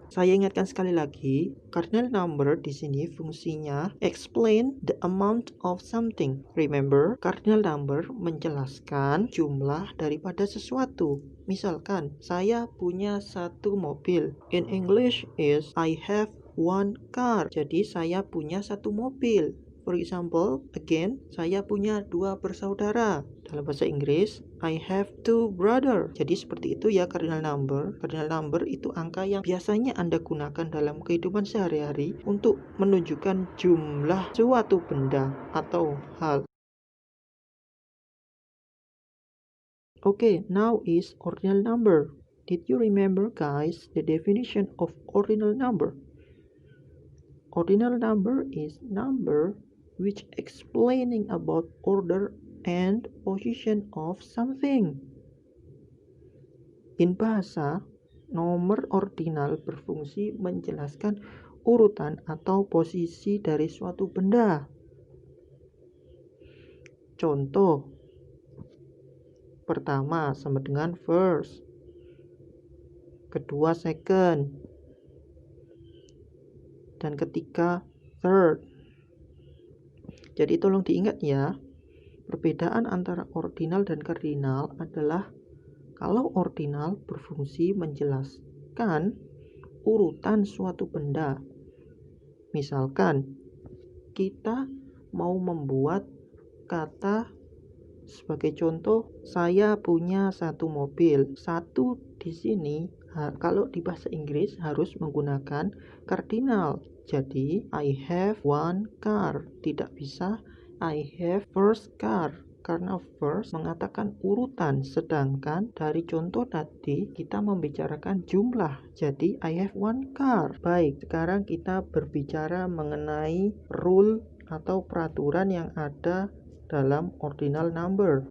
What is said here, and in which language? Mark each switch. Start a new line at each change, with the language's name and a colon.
Indonesian: Saya ingatkan sekali lagi, cardinal number di sini fungsinya
English: explain the amount of something.
Indonesian: Remember, cardinal number menjelaskan jumlah daripada sesuatu. Misalkan, saya punya satu mobil.
English: In English is I have one car.
Indonesian: Jadi, saya punya satu mobil.
English: For example, again,
Indonesian: saya punya 2 bersaudara. Dalam bahasa Inggris,
English: I have 2 brother.
Indonesian: Jadi seperti itu ya cardinal number. Cardinal number itu angka yang biasanya Anda gunakan dalam kehidupan sehari-hari untuk menunjukkan jumlah suatu benda atau hal.
English: Okay, now is ordinal number. Did you remember, guys, the definition of ordinal number? Ordinal number is number which explaining about order and position of something.
Indonesian: In bahasa, nomor ordinal berfungsi menjelaskan urutan atau posisi dari suatu benda. Contoh, pertama sama dengan first, kedua second, dan ketiga third. Jadi tolong diingat ya, perbedaan antara ordinal dan kardinal adalah kalau ordinal berfungsi menjelaskan urutan suatu benda. Misalkan, kita mau membuat kata sebagai contoh, saya punya satu mobil. Satu di sini, kalau di bahasa Inggris harus menggunakan kardinal.
English: Jadi, I have one car.
Indonesian: Tidak bisa
English: I have first car.
Indonesian: Karena first mengatakan urutan, sedangkan dari contoh tadi kita membicarakan jumlah. Jadi
English: I have one car.
Indonesian: Baik, sekarang kita berbicara mengenai rule atau peraturan yang ada dalam ordinal number.